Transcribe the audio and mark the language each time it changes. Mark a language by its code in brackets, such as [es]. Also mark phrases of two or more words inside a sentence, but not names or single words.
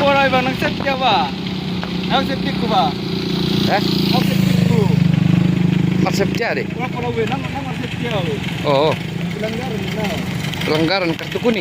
[tl] bang, nag-set ka ba? Nag-set ko ba? Eh? Nag-set ko. [id] Maksudnya deh. [tl] Wala pala we, nang-set ka. Oh, [id] Pelanggaran na. pelanggaran kartu kuning.